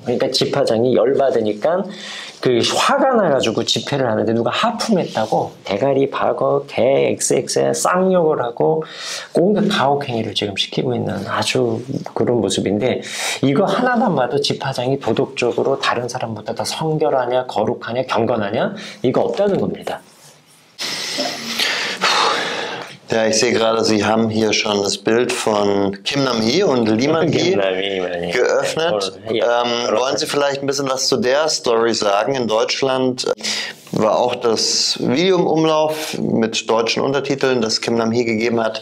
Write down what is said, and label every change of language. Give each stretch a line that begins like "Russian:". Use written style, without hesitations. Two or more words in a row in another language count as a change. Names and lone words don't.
Korean: 그러니까 지파장이 열받으니까 화가 나가지고 집회를 하는데 누가 하품했다고 대가리 박어 개 XX에 쌍욕을 하고 온갖 가혹행위를 지금 시키고 있는 아주 그런 모습인데, 이거 하나만 봐도 지파장이 도덕적으로 darin 사람보다 더 성결하냐 거룩하냐 경건하냐 이거 없다는 겁니다.
German: Ja, ich sehe gerade, Sie haben hier schon das Bild von Kim Nam-hee und Lee Man-hee geöffnet. Wollen Sie vielleicht ein bisschen was zu der Story sagen? In Deutschland war auch das Video im Umlauf mit deutschen Untertiteln, das Kim Nam-hee gegeben hat.